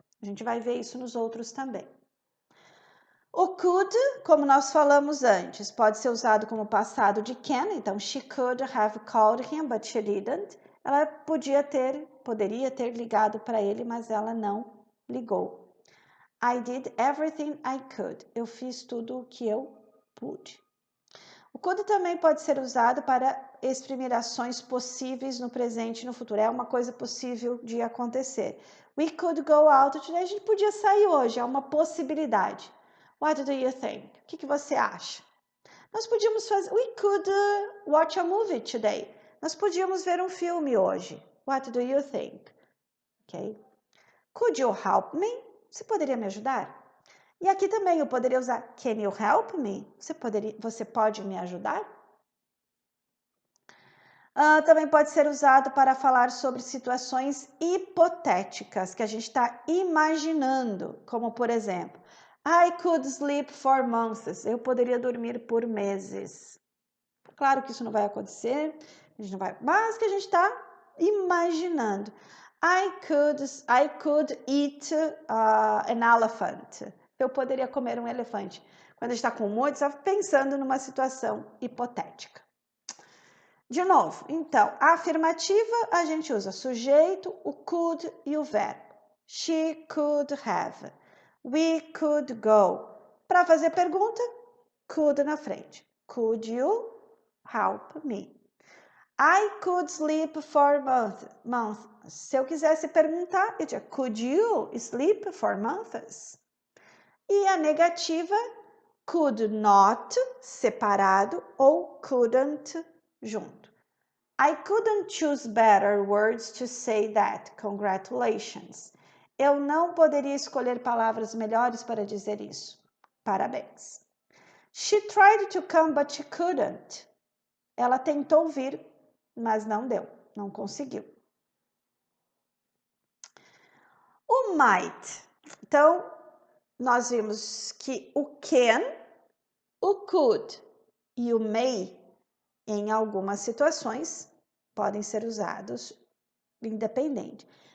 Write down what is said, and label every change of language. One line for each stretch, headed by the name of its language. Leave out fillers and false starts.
Portuguese: A gente vai ver isso nos outros também. O could, como nós falamos antes, pode ser usado como passado de can, então
English: she could have called him, but she didn't.
Portuguese: Ela poderia ter ligado para ele, mas ela não ligou.
English: I did everything I could.
Portuguese: Eu fiz tudo o que eu pude. O could também pode ser usado para exprimir ações possíveis no presente e no futuro. É uma coisa possível de acontecer.
English: We could go out today.
Portuguese: A gente podia sair hoje. É uma possibilidade.
English: What do you think?
Portuguese: O que você acha? Nós podíamos fazer...
English: We could watch a movie today.
Portuguese: Nós podíamos ver um filme hoje.
English: What do you think? Ok? Could you help me?
Portuguese: Você poderia me ajudar? E aqui também eu poderia usar
English: Can you help me?
Portuguese: Você pode me ajudar? Também pode ser usado para falar sobre situações hipotéticas que a gente está imaginando, como por exemplo,
English: I could sleep for months.
Portuguese: Eu poderia dormir por meses. Claro que isso não vai acontecer, a gente não vai, mas que a gente está imaginando.
English: I could eat an elephant.
Portuguese: Eu poderia comer um elefante. Quando a gente está com muito, está pensando numa situação hipotética. De novo, então, a afirmativa a gente usa sujeito, o could e o verbo.
English: She could have. We could go.
Portuguese: Para fazer pergunta, could na frente.
English: Could you help me? I could sleep for months.
Portuguese: Se eu quisesse perguntar, eu diria,
English: could you sleep for months?
Portuguese: E a negativa, could not, separado, ou couldn't, junto.
English: I couldn't choose better words to say that. Congratulations.
Portuguese: Eu não poderia escolher palavras melhores para dizer isso. Parabéns.
English: She tried to come, but she couldn't.
Portuguese: Ela tentou vir, mas não deu, não conseguiu. O might. Então, nós vimos que o can, o could e o may, em algumas situações, podem ser usados independente.